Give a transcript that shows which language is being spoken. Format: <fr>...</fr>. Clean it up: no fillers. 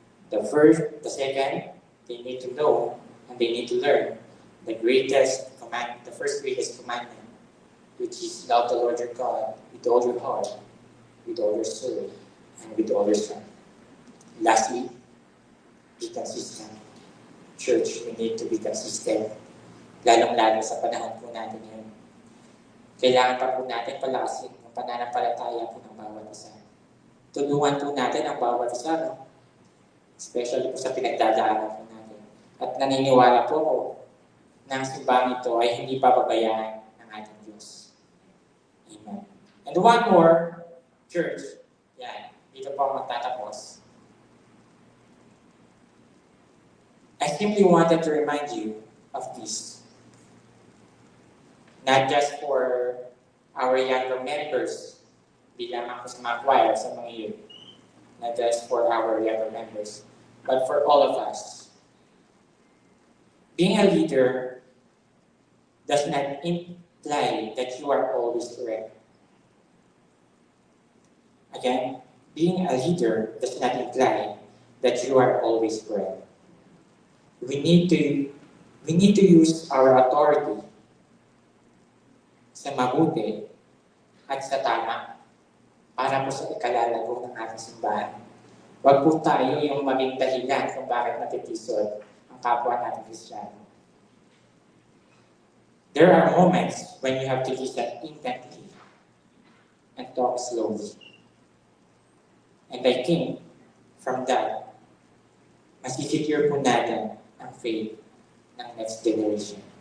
<en>The second, they need to know and they need to learn the first greatest commandment, which is love the Lord your God with all your heart, with all your soul, and with all your strength. Lastly, be consistent. Church, we need to be consistent.</en> <tl>Lalong-lalo sa panahon po natin ngayon. Kailangan pa po natin palakasin ang pananampalataya po ng bawat isa. Tulungan po natin ang bawat isa, no?</tl> <en>Especially</en> <tl>po sa pinagdadaanan po natin. At naniniwala po ako na ang simbang ito ay hindi pababayaan ng ating Diyos. Amen.</tl> <en>And one more,</en> <tl>church, yan, dito po ako magtatapos.</tl> <en>I simply wanted to remind you of this. Not just for our younger members,</en> <tl>bilang ako sa mga choir, sa mga youth.</tl> <en>Not just for our younger members, but for all of us. Being a leader does not imply that you are always correct. Again, being a leader does not imply that you are always correct. We need to use our authority</en> <tl>sa mabuti at sa tama para po sa ikalalago ng ating simbahan. Huwag po tayo yung maging dahilan kung bakit natitisod ang kapwa natin Kristiyano.</tl> <en>There are moments when you have to listen intently and talk slowly. And I think from that,</en> <tl>masisecure po natin ang</tl> <en>faith ng next generation.</en>